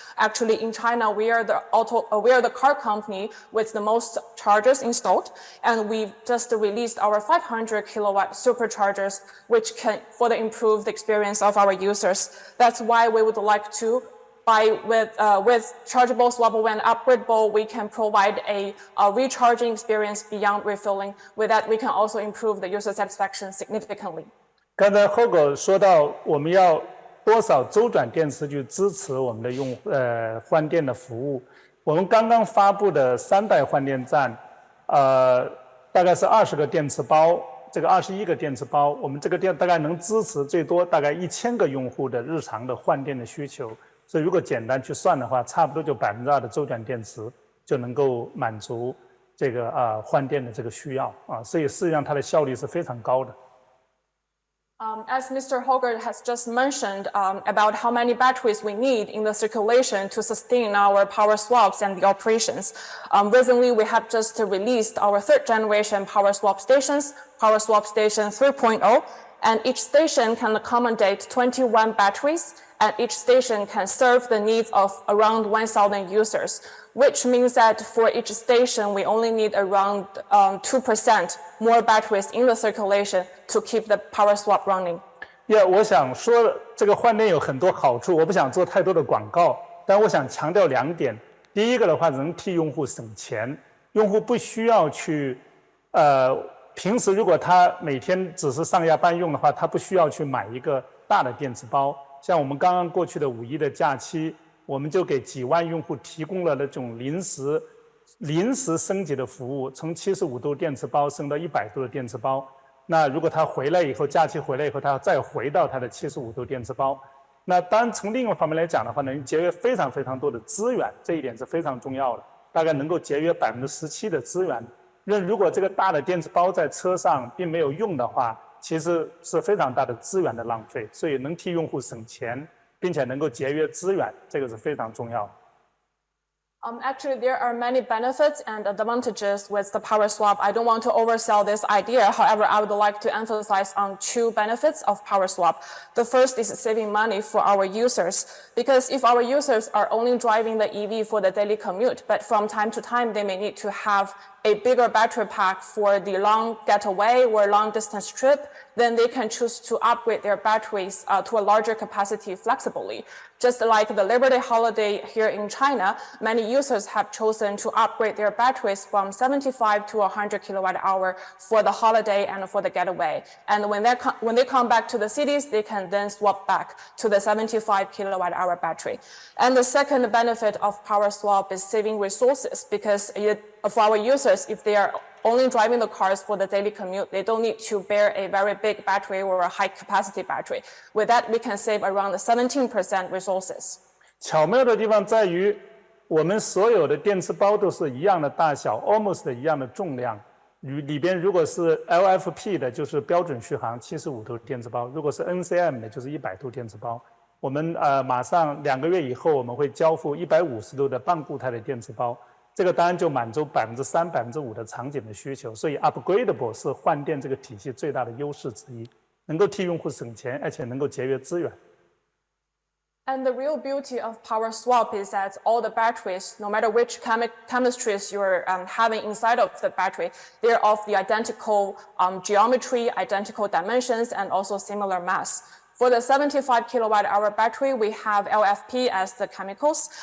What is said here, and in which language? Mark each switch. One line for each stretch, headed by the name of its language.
English: Actually, in China, we are the car company with the most chargers installed, and we've just released our 500 kilowatt superchargers, which can further improve the experience of our users. That's why we would like to with chargeable, swappable, and upgradable, we can provide a recharging experience beyond refilling. With that, we can also improve the user satisfaction significantly.
Chinese: 刚才 Holger 说到，我们要多少周转电池去支持我们的换电的服务。我们刚刚发布的3代换电站，大概是20个电池包，这个21个电池包，我们这个大概能支持最多大概1000个用户的日常的换电的需求。所以如果简单去算的话，差不多就2%的周转电池就能够满足这个换电的这个需要啊，所以实际上它的效率是非常高的。
English: As Mr. Holger has just mentioned about how many batteries we need in the circulation to sustain our power swaps and the operations. Recently, we have just released our 3rd generation power swap stations, Power Swap Station 3.0, and each station can accommodate 21 batteries, and each station can serve the needs of around 1,000 users, which means that for each station, we only need around 2% more batteries in the circulation to keep the power swap running.
Chinese: 我想说这个换电有很多好处，我不想做太多的广告，但我想强调2点。第一个的话，能替用户省钱，用户不需要去平时如果他每天只是上下班用的话，他不需要去买一个大的电池包。像我们刚刚过去的5一的假期，我们就给几万用户提供了那种临时升级的服务，从75度电池包升到100度的电池包。那如果他回来以后，假期回来以后，他要再回到他的75度电池包。那当然从另一方面来讲的话，能节约非常非常多的资源，这一点是非常重要的，大概能够节约17%的资源。如果这个大的电池包在车上并没有用的话，其实是非常大的资源的浪费，所以能替用户省钱，并且能够节约资源，这个是非常重要的。
English: Actually, there are many benefits and advantages with the power swap. I don't want to oversell this idea. However, I would like to emphasize on 2 benefits of power swap. The first is saving money for our users, because if our users are only driving the EV for the daily commute, but from time to time they may need to have a bigger battery pack for the long getaway or long distance trip, then they can choose to upgrade their batteries to a larger capacity flexibly. Just like the Labor Day holiday here in China, many users have chosen to upgrade their batteries from 75 to 100 kilowatt hour for the holiday and for the getaway. And when they come back to the cities, they can then swap back to the 75 kilowatt hour battery. And the second benefit of power swap is saving resources, because for our users, if they are only driving the cars for the daily commute, they don't need to bear a very big battery or a high capacity battery. With that, we can save around 17% resources.
Chinese: 巧妙的地方在于，我们所有的电池包都是一样的大小 ，
English: almost
Chinese: 一样的重量。里边如果是 LFP 的，就是标准续航75度电池包；如果是 NCM 的，就是100度电池包。我们马上2个月以后，我们会交付150度的半固态的电池包。这个当然就满足3%、5%的场景的需求，所以 upgradable 是换电这个体系最大的优势之一，能够替用户省钱，而且能够节约资源。
English: And the real beauty of power swap is that all the batteries, no matter which chemistries you're having inside of the battery, they're of the identical geometry, identical dimensions, and also similar mass. For the 75 kilowatt hour battery, we have LFP as the chemicals.